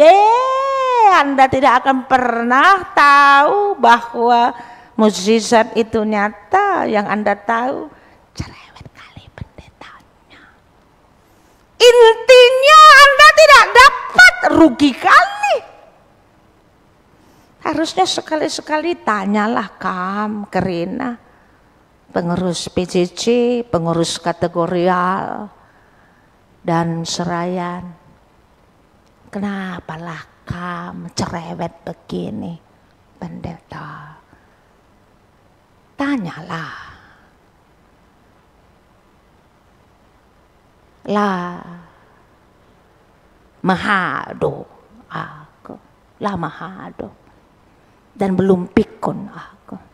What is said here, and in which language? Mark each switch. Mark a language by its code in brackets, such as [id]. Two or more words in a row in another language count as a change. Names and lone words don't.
[id] Anda tidak akan pernah tahu bahwa mukjizat itu nyata. Yang Anda tahu cerewet kali pendetanya. Intinya Anda tidak dapat, rugi kali. Harusnya sekali-sekali tanyalah ke Rina, pengurus PJJ, pengurus kategorial dan serayan. Kenapalah kamu cerewet begini, pendeta? Tanyalah. [btx] Lah mahado aku, lah mahado, [id] dan belum pikun aku.